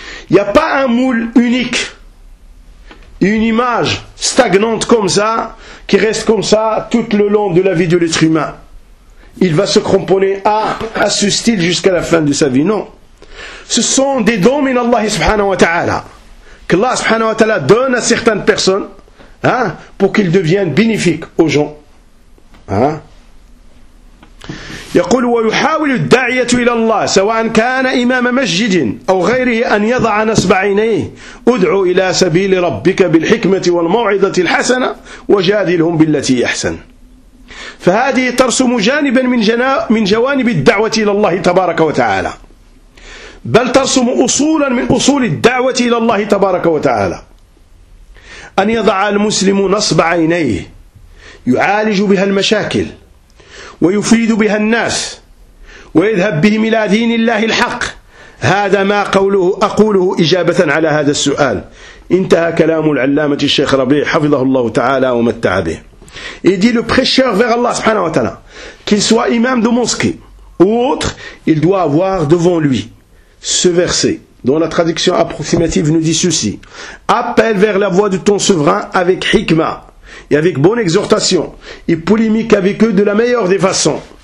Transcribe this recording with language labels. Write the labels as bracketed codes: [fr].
[fr] Il n'y a pas un moule unique, une image stagnante comme ça, qui reste comme ça tout le long de la vie de l'être humain. Il va se cramponner à ce style jusqu'à la fin de sa vie. Non. Ce sont des dons [ar] min Allah subhanahu wa ta'ala, [fr] que Allah subhanahu wa ta'ala donne à certaines personnes, hein, pour qu'ils deviennent bénéfiques aux gens. Hein? [ar] يقول ويحاول الداعية إلى الله سواء كان إمام مسجد أو غيره أن يضع نصب عينيه ادعو إلى سبيل ربك بالحكمة والموعظة الحسنة وجادلهم بالتي أحسن. فهذه ترسم جانبا من جوانب الدعوة إلى الله تبارك وتعالى، بل ترسم أصولا من أصول الدعوة إلى الله تبارك وتعالى. أن يضع المسلم نصب عينيه يعالج بها المشاكل ويفيد بها الناس ويذهب بهم إلى دين الله الحق، هذا ما قوله أقوله إجابة على هذا السؤال. انتهى كلام العلامة الشيخ ربيع حفظه الله تعالى ومتع به. [fr] Il dit, le prêcheur vers Allah subhanahu wa ta'ala, qu'il soit imam de mosquée ou autre, il doit avoir devant lui ce verset dont la traduction approximative nous dit ceci: appelle vers la voie de ton souverain avec hikma et avec bonne exhortation, et polémique avec eux de la meilleure des façons.